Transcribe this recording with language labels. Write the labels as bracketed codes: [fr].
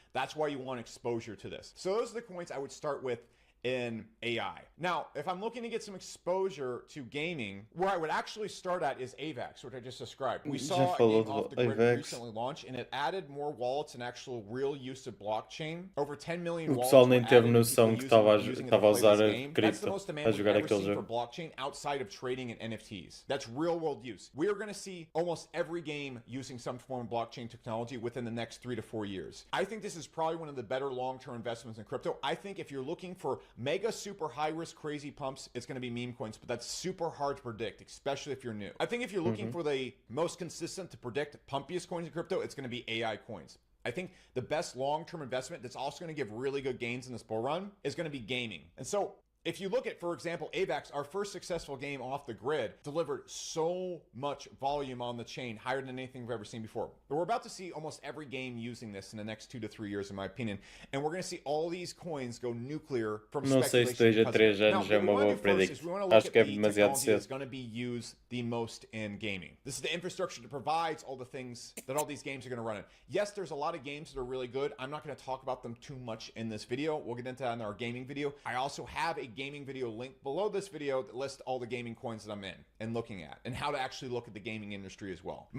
[en] That's why you want exposure to this. So those are the coins I would start with in AI. Now, if I'm looking to get some exposure to gaming, where I would actually start at is AVAX, which I just described. We saw a game off the grid recently launch, and it added more wallets and actual real use of blockchain. Over 10 million wallets. [pt] O pessoal nem teve noção que estava a usar a cripto a jogar aquele jogo. [en] For blockchain outside of trading and NFTs. That's real world use. We are going to see almost every game using some form of blockchain technology within the next 3 to 4 years. I think this is probably one of the better long-term investments in crypto. I think if you're looking for mega super high risk crazy pumps, it's going to be meme coins, but that's super hard to predict, especially if you're new. I think if you're looking for the most consistent to predict pumpiest coins in crypto, it's going to be AI coins. I think the best long-term investment that's also going to give really good gains in this bull run is going to be gaming. And so if you look at, for example, AVAX, our first successful game off the grid, delivered so much volume on the chain, higher than anything we've ever seen before. But we're about to see almost every game using this in the next 2 to 3 years, in my opinion. And we're going to see all these coins go nuclear from speculation. [pt] Não sei se 2 a 3 anos é uma boa predict. Acho que é demasiado cedo. [en] It's going to be used the most in gaming. This is the infrastructure that provides all the things that all these games are going to run in. Yes, there's a lot of games that are really good. I'm not going to talk about them too much in this video. We'll get into that in our gaming video. I also have a gaming video link below this video that lists all the gaming coins that I'm in and looking at, and how to actually look at the gaming industry as well.